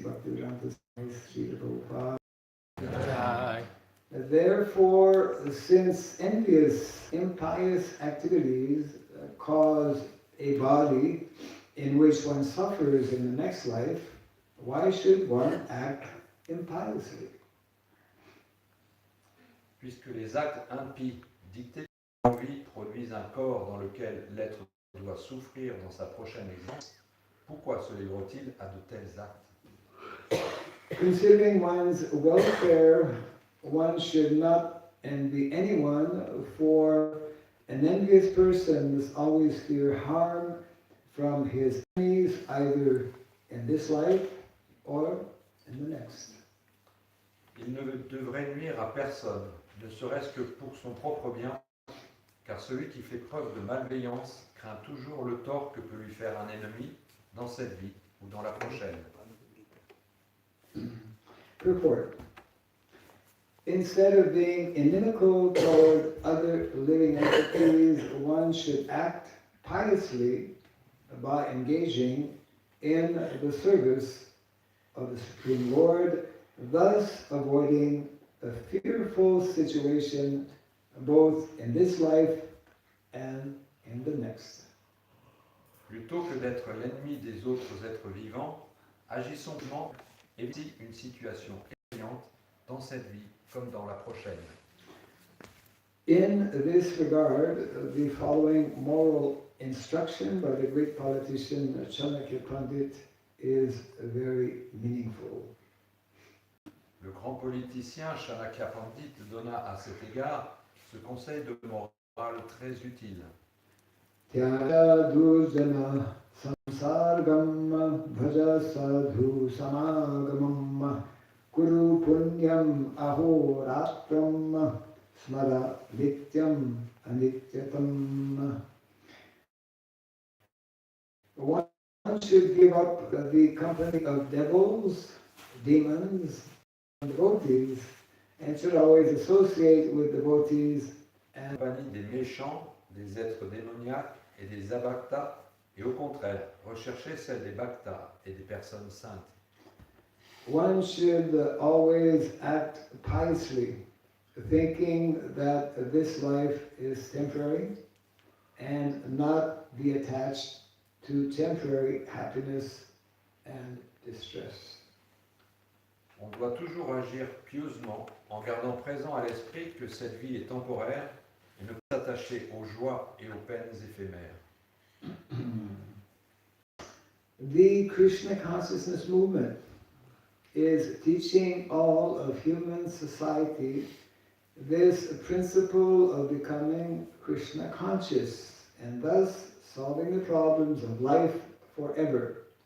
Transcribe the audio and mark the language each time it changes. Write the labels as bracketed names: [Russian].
[English] Bhakti Srila Prabhupada. Therefore, since envious, impious activities cause a body in which one suffers in the next life, why should one act impiously? [French] Puisque les actes impies dictés par l'envie produisent un corps dans lequel l'être doit souffrir dans sa prochaine existence, Pourquoi se livre-t-il à de tels actes? [English] Considering one's welfare, one should not envy anyone, for an envious person must always fear harm from his enemies, either in this life or in the next. [French] Il ne devrait nuire à personne, ne serait-ce que pour son propre bien, car celui qui fait preuve de malveillance craint toujours le tort que peut lui faire un ennemi dans cette vie ou dans la prochaine. [English] Purport. Instead of being inimical toward other living entities, one should act piously by engaging in the service of the Supreme Lord, thus avoiding a fearful situation both in this life and in the next. [French] Plutôt que d'être l'ennemi des autres êtres vivants, agissons pour éviter une situation effrayante dans cette vie comme dans la prochaine. [English] In this regard, the following moral instruction by the great politician Chanakya Pandit is very meaningful. [French] Le grand politicien Chanakya Pandit donna à cet égard ce conseil de morale très utile. [Sanskrit] Tyaya durjana samsargam bhaja sadhu samagamam kuru punyam ahoratram smara nityam anityatam. [English] One should give up the company of devils, demons, and devotees, and should always associate with devotees and [French] Compagnie des méchants, des êtres démoniaques et des abhaktas, et au contraire, rechercher celle des bhaktas et des personnes saintes. [English] one should always act piously, thinking that this life is temporary and not be attached to temporary happiness and distress. [French] On doit toujours agir pieusement en gardant présent à l'esprit que cette vie est temporaire et ne pas s'attacher aux joies et aux peines éphémères. [English] The Krishna consciousness movement is teaching all of human society this principle of becoming Krishna conscious and thus solving the problems of life forever.